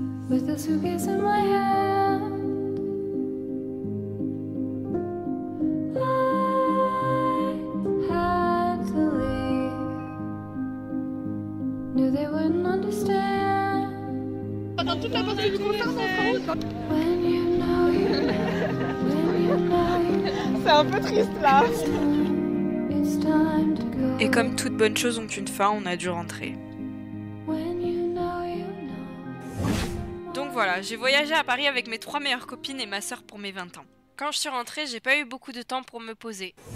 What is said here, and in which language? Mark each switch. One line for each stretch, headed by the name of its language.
English: With a suitcase in my hand, I had to leave. Knew they wouldn't understand.
French: Pendant toute la partie du concert, on sera où?
English: When you know you, when you know you.
French: C'est un peu triste là.
English: It's time to go.
French: Et comme toute bonne chose ont une fin, on a dû rentrer.
English: When you know you know.
French: Donc voilà, j'ai voyagé à Paris avec mes 3 meilleures copines et ma sœur pour mes 20 ans. Quand je suis rentrée, j'ai pas eu beaucoup de temps pour me poser.